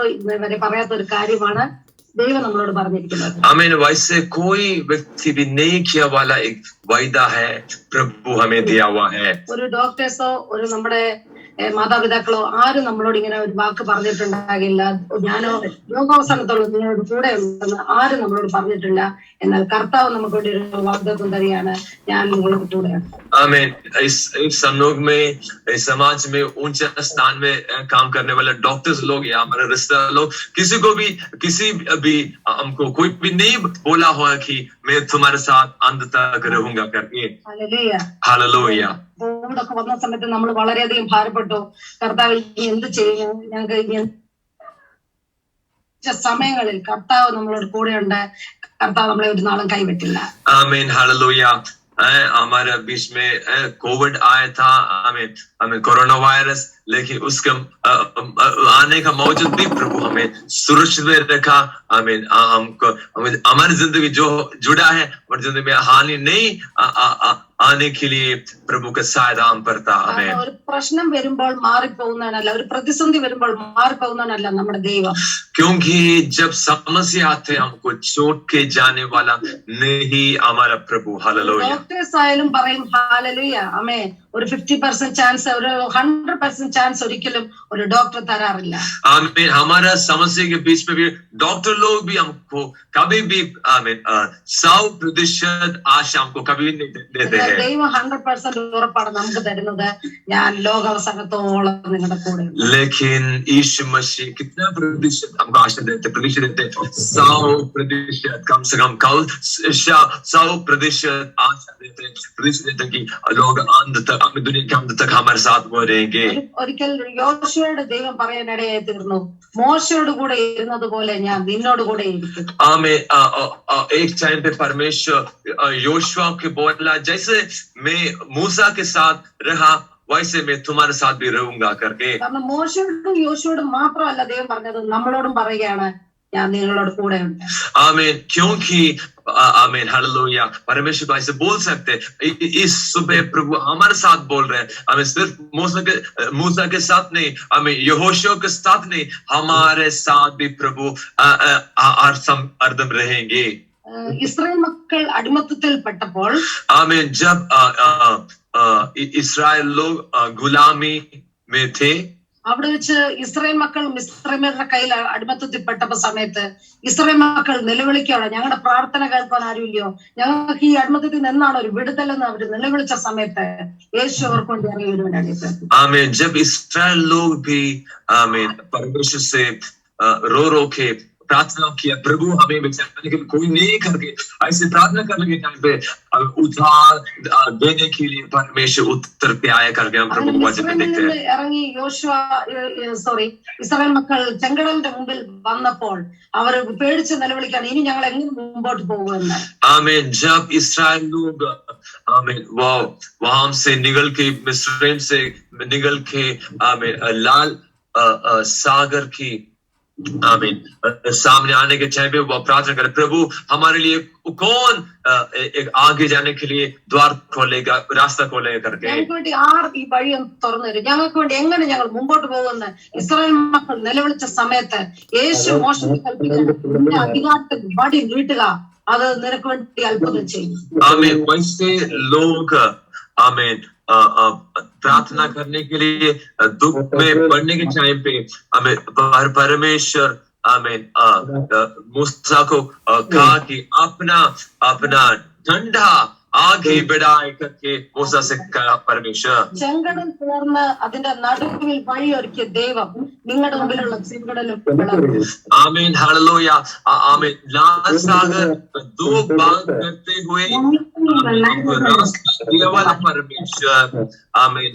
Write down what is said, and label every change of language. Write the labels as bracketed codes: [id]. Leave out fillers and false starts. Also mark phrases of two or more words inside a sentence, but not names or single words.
[ml] ഇതുവരെ പറയാത്ത ഒരു കാര്യമാണ് ദൈവം നമ്മളോട് പറഞ്ഞിരിക്കുന്നത്. [hi] आमीन। वैसे कोई व्यक्ति भी नहीं किया वाला एक वायदा है प्रभु हमें दिया हुआ है. [ml] ഒരു ഡോക്ടേഴ്സോ ഒരു നമ്മുടെ മാതാപിതാക്കളോ ആരും നമ്മളോട് ഇങ്ങനെ ഒരു വാക്ക് പറഞ്ഞിട്ടുണ്ടാകില്ല, ഞാനോ ലോകാവസാനത്തോളം നിങ്ങളോട് കൂടെ ഉണ്ടെന്ന് ആരും നമ്മളോട് പറഞ്ഞിട്ടില്ല. എന്നാൽ കർത്താവ് നമുക്ക് വേണ്ടി ഒരു വാഗ്ദത്തം തരികയാണ്, ഞാൻ നിങ്ങളോട് കൂടെയാണ്. [hi] आमीन। इस संयोग में, इस समाज में ऊंचे स्थान में काम करने वाले डॉक्टर्स लोग या हमारे रिश्तेदार लोग किसी को भी किसी भी हमको कोई भी नहीं बोला हुआ कि मैं तुम्हारे साथ अंत तक रहूंगा करके. हालेलुया। [ml] കോവിഡൊക്കെ വന്ന സമയത്ത് നമ്മൾ വളരെയധികം ഭാരപ്പെട്ടു. കർത്താവ് എന്ത് ചെയ്യും, ഞങ്ങൾക്ക് സമയങ്ങളിൽ കർത്താവ് നമ്മളോട് കൂടെയുണ്ട്. കർത്താവ് നമ്മളെ ഒരു നാളും കൈവിട്ടില്ല. ആമേൻ। हालेलुया। [hi] हमारे बीच में कोविड आया था, हमें कोरोना वायरस, लेकिन उसके आने का बावजूद भी प्रभु हमें सुरक्षित में रखा. आमीन। हमको हमारी जिंदगी जो जुड़ा है हमारी जिंदगी में हानि नहीं आने के लिए प्रभु का सहायता हम करता. हमें [ml] ഒരു പ്രശ്നം വരുമ്പോൾ മാറിപ്പോകുന്നതല്ല, ഒരു പ്രതിസന്ധി വരുമ്പോൾ മാറിപ്പോകുന്നതല്ല നമ്മുടെ ദൈവം. [hi] क्योंकि जब समस्या आते हमको छोड़ के जाने वाला नहीं हमारा प्रभु. हालेलुया। [ml] ഡോക്ടേഴ്സ് ആയാലും പറയും ഹാലലുയ, ആമേൻ. ഒരു 50% ചാൻസ്, ഒരു 100% ചാൻസ് ഒരിക്കലും ഒരു ഡോക്ടർ തരാറില്ല. [hi] आमीन। हमारा समस्या के बीच में भी डॉक्टर लोग भी हमको कभी भी आमीन 100% आशा हमको कभी नहीं देते हैं. [ml] ദൈവം 100% ഉറപ്പാണ് നമുക്ക് തരുന്നത്, ഞാൻ ലോകാവസാനത്തോളം നിങ്ങളുടെ കൂടെ. [hi] लेकिन यीशु मसीह कितना प्रतिशत हमको आशा देते, प्रतिशत देते 100% कम से कम 100% आशा देते, प्रतिशत देते कि लोग अंत तक दुनिया के अंत तक हमारे साथ वो रहेंगे. [ml] ഒരിക്കൽ യോശുവയോട് ദൈവം പറയാനിടയായി തീർന്നു, മോശയോട് കൂടെ ഇരുന്നത് പോലെ ഞാൻ നിന്നോട് കൂടെ ഇരിക്കും. [hi] आमीन। एक टाइम पे परमेश्वर योशुआ के बोला, जैसे मैं मूसा के साथ रहा वैसे मैं तुम्हारे साथ भी रहूंगा करके. [ml] കാരണം മോശയോടും യോശുവയോടും മാത്രമല്ല ദൈവം പറഞ്ഞത്, നമ്മളോടും പറയുകയാണ്, ഞാൻ നിങ്ങളോട് കൂടെ ഉണ്ട്. [hi] आमीन। क्योंकि आमीन। हालेलुया। परमेश्वर को ऐसे बोल सकते, इस सुबह प्रभु हमारे साथ बोल रहे हैं. हमें सिर्फ मूसा के साथ नहीं, हमें यहोशू के साथ नहीं, हमारे साथ भी प्रभु हरदम रहेंगे. [ml] ഇസ്രായേൽ മക്കൾ അടിമത്തത്തിൽ പെട്ടപ്പോൾ, [hi] आमीन, जब इस्राएल लोग गुलामी में थे, [ml] അവിടെ വെച്ച് ഇസ്രായേൽ മക്കൾ മിസ്രൈമ്യരുടെ കയ്യിൽ അടിമത്തത്തിൽപ്പെട്ടപ്പോ സമയത്ത് ഇസ്രായേൽ മക്കൾ നിലവിളിക്കുകയാണ്, ഞങ്ങളുടെ പ്രാർത്ഥന കേൾക്കാൻ ആരുമില്ലയോ, ഞങ്ങൾക്ക് ഈ അടിമത്തത്തിൽ നിന്നാണ് ഒരു വിടുതലെന്ന് അവർ നിലവിളിച്ച സമയത്ത് യേശു അവർക്ക് വേണ്ടി ഇറങ്ങി വരുവാനായിട്ട്. [hi] आमीन। जब इस्राएल लोग भी आमीन परमेश्वर से रो रो के प्रार्थना किया, प्रभु हमें बचाने के लिए कोई नहीं करके ऐसे प्रार्थना करने के टाइम पे उद्धार देने के लिए परमेश्वर उत्तर पे आया करके हम प्रभु को वचन देखते हैं. [ml] ഇറങ്ങി ഇസ്രായേൽ മക്കൾ ചെങ്കടലിന്റെ മുമ്പിൽ വന്നപ്പോൾ അവർ പേടിച്ച് നിലവിളിക്കാൻ, ഇനി ഞങ്ങൾ എങ്ങനെ മുമ്പോട്ട് പോകുമെന്ന്. [hi] आमीन। जब इस्राएल लोग आमीन वहां से निकल के मिस्रैम से निकल के आमीन लाल सागर की आमीन सामने आने के टाइम पे वो प्रार्थना करे, प्रभु हमारे लिए कौन एक आगे जाने के लिए द्वार खोलेगा, रास्ता खोलेगा करके. [ml] ഞങ്ങൾക്ക് വേണ്ടി ആർ ഈ വഴി തുറന്നു തരും, ഞങ്ങൾക്ക് വേണ്ടി എങ്ങനെ ഞങ്ങൾ മുമ്പോട്ട് പോകുമെന്ന് ഇസ്രായേൽ മക്കൾ നിലവിളിച്ച സമയത്ത് യേശു മോശത്തെ കൽപ്പിക്കുന്ന അധികാരത്തിൽ വടി നീട്ടുക, അത് നിനക്ക് വേണ്ടി അത്ഭുതം ചെയ്യും. [hi] आमीन। वैसे लोग आमीन प्रार्थना करने के लिए दुख में पड़ने के टाइम पे हमें परमेश्वर आमीन मूसा को कहा कि अपना ठंडा आगे बढ़ाए करके मूसा से कहा परमेश्वर. [ml] ചെങ്കടൽ തുറന്ന് അതിന്റെ നടുവിൽ വഴിയൊരുക്കിയ ദൈവം നിങ്ങളുടെ മുമ്പിലുള്ള ചെങ്കടലും പിളർന്നു. [hi] आमीन। हालेलुया। आमीन। लाल सागर दो भाग करते हुए वाला परमेश्वर आमीन।